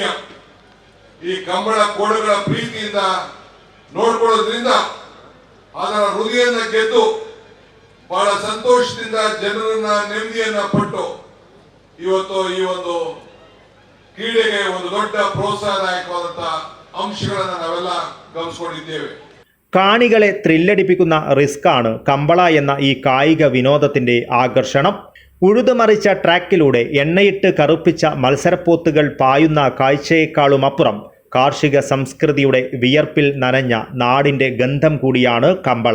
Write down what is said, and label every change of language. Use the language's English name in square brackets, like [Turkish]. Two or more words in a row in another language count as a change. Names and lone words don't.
[Kannada] ಈ ಕಂಬಳ ಕೋಡುಗಳ ಪ್ರೀತಿಯಿಂದ ನೋಡ್ಕೊಳ್ಳೋದ್ರಿಂದ ಅದರ ಹೃದಯನ ಗೆದ್ದು ಬಹಳ ಸಂತೋಷದಿಂದ ಜನರನ್ನ ನೆಮ್ಮದಿಯನ್ನ ಪಟ್ಟು ಇವತ್ತು ಈ ಒಂದು ಕ್ರೀಡೆಗೆ ಒಂದು ದೊಡ್ಡ ಪ್ರೋತ್ಸಾಹದಾಯಕವಾದಂತಹ ಅಂಶಗಳನ್ನು ನಾವೆಲ್ಲ ಗಮನಿಸಿಕೊಂಡಿದ್ದೇವೆ. [Malayalam] കാണികളെ ത്രില്ലടിപ്പിക്കുന്ന റിസ്ക്കാണ് കമ്പള എന്ന ഈ കായിക വിനോദത്തിൻ്റെ ആകർഷണം. ഉഴുതുമറിച്ച ട്രാക്കിലൂടെ എണ്ണയിട്ട് കറുപ്പിച്ച മത്സരപ്പോത്തുകൾ പായുന്ന കാഴ്ചയേക്കാളുമപ്പുറം കാർഷിക സംസ്കൃതിയുടെ വിയർപ്പിൽ നനഞ്ഞ നാടിൻ്റെ ഗന്ധം കൂടിയാണ് കമ്പള.